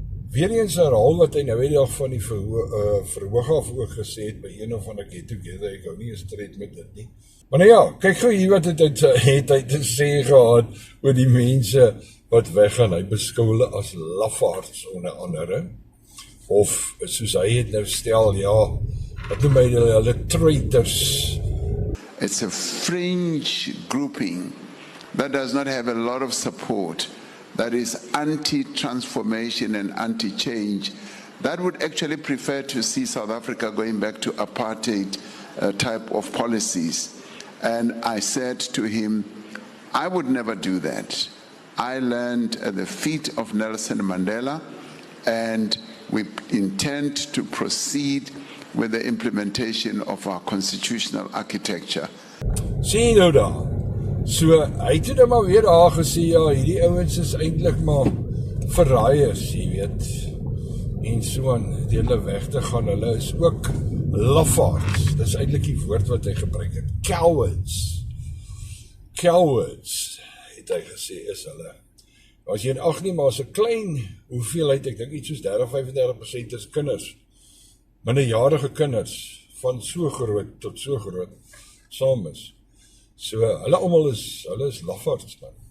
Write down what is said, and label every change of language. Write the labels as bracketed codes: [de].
[af] weer eens herhaal wat hy nou die dag van die verhoog af ook gesê het by een of ander get together, ek hou nie 'n stryd met dit nie. Maar nou ja, kyk gou hier wat het hy te sê gehad oor die mense wat weggaan. Hy beskou hulle as lafaards onder andere, of soos hy het nou stel, ja, wat noem hy hulle traitors. [en] It's a fringe grouping that does not have a lot of support, that is anti-transformation and anti-change, that would actually prefer to see South Africa going back to apartheid type of policies. And I said to him, I would never do that. I learned at the feet of Nelson Mandela, and we intend to proceed with the implementation of our constitutional architecture. [af] Sien nou daar. So, hy het nou maar weer daar gesê, ja, hierdie ouens is eintlik maar verraaiers, jy weet. En so aan die hulle weg te gaan, hulle is ook lafaards. Dis eintlik die woord wat hy gebruik het. [en] Cowards. Cowards, [af] het hy gesê, is hulle. As jy in ag neem, maar as 'n klein hoeveelheid, ek dink iets soos 30-35% is kinders, minderjarige kinders, van so groot tot so groot, saam is. So, hulle almal is lafaards, man.